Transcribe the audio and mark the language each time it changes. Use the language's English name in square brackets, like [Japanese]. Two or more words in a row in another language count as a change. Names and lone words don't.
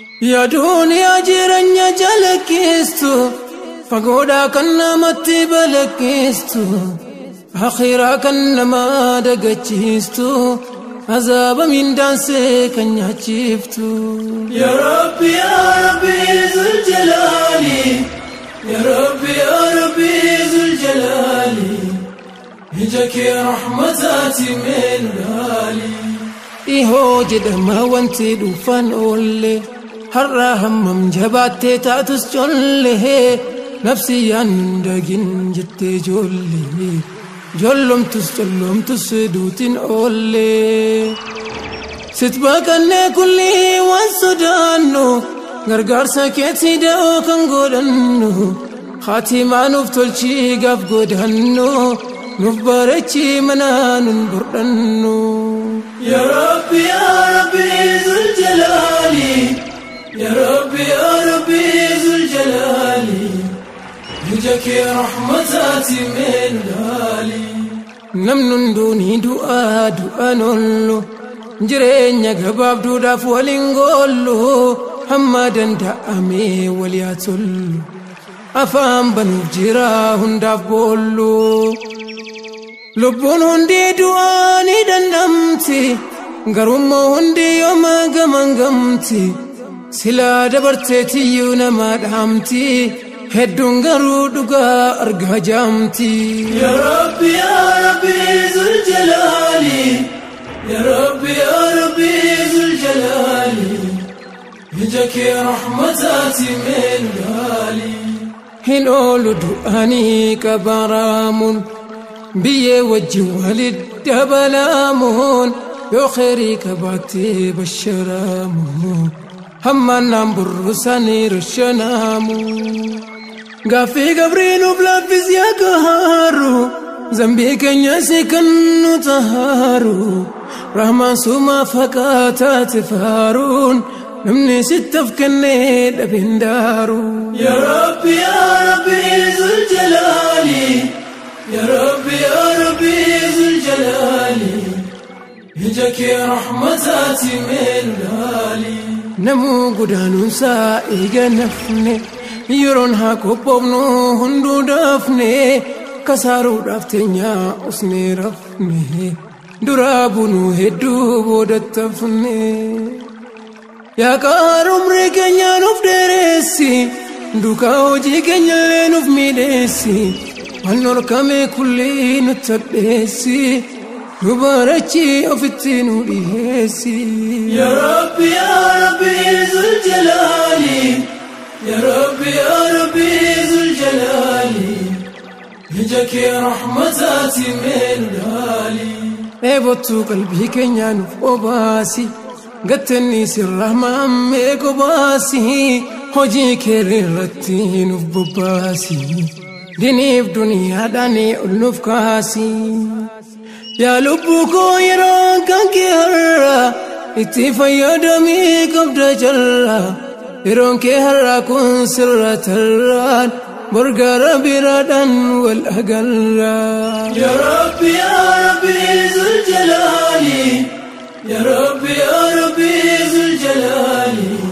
[Oromo] Ya duuniyaa jireenya jalakkistu, fagoodhaa kan namatti balakkistu, akhiraa kan nama dagachiistu, azaaba mindaansee kan nyaachiftu. [Arabic] يا ربي، يا ربي، ذو الجلال. يا ربي، يا ربي، ذو الجلال. [Oromo] Ija kee rahmataati meen ilaali. Ihoo jedhama wanti dhufan oolle, har'a hammam jabaattee taatus colle, nafsiyyaan dagin jettee jolle, jollomtus collomtus duutin oolle. Sit baqannee kulli waan sodaannu, gargaarsa keetti da'oo kan godhannu, khatimaa nuuf tolchi gaaf godaannu, nuuf bareechi mana nun bordhannu. [Arabic] يا ربي، يا ربي، ذو الجلال. يا ربي، يا ربي، ذو الجلال. [Oromo] Ija kee rahmataati meen ilaali. Namni hunduu ni du'a, du'an oollu, jireenya gabaabduudhaaf waliin goollu, hamma danda'ame wal yaa tollu. Afaan banuuf jira hundaaf boollu. Lubbuun hundi du'aa ni dandamti, garummaa hundi yooma gaman gamti. Silaa dabartee tiyyuu nama dhaamti, hedduun garuu dhugaa argaa jaamti. [Arabic] يا ربي، يا ربي، ذو الجلال. يا ربي، يا ربي، ذو الجلال. [Oromo] Ija kee rahmataati meen ilaali. Hin oolu du'anii qabaraamuun, biyyee wajjin walit dabalaamuun, yoo khayrii qabaattee basharaamuun, hammaan naan burrusanii rashanaamuun. Gaaffii gabrii nuuf laaffis yaa qahaaru, zambii keenya si kan nu tahaaru, rahmaan sumaa faqaataa tifaaruun, namni sittaf kennee dhabeen daaru. [Arabic] يا ربي، يا ربي، ذو الجلال. يا ربي، يا ربي، ذو الجلال. [Oromo] Ija kee rahmataati meen ilaali. Namuu godaanuunsaa eega nafne, yeroon haa qophoofnu hunduu dafne, kasaaruudhaaf teenyaa usnee rafne, duraa bunuu hedduu boodattafne. Yaa qaar umrii keenya nuuf dheeressi, duukaa hojii keenya illee nuuf miidheessi, waan dhorkame kulli nutti hadheessi, nu barachi ofitti nu dhiheessi. [Arabic] يا ربي، يا ربي، ذو الجلال. يا ربي، يا ربي، ذو الجلال. [Oromo] Ija kee rahmataati mee nu ilaali. Dheebottuu qalbii keenyaa nuuf obaasi. Gattenni sirra maammee gobaasi. Hojii kee irratti nuuf bobbaasi. Diniif duniyaadhaan ol nuuf kaasi. Yaa lubbuu koo yeroon kan kee har'a, itti fayyadamii qabda jalla. Yeroon kee har'a kun sirra tarraan, bor gara biraadhaan wal agarra. [Arabic] يا ربي، يا ربي، ذو الجلال. يا ربي، يا ربي، ذو الجلال.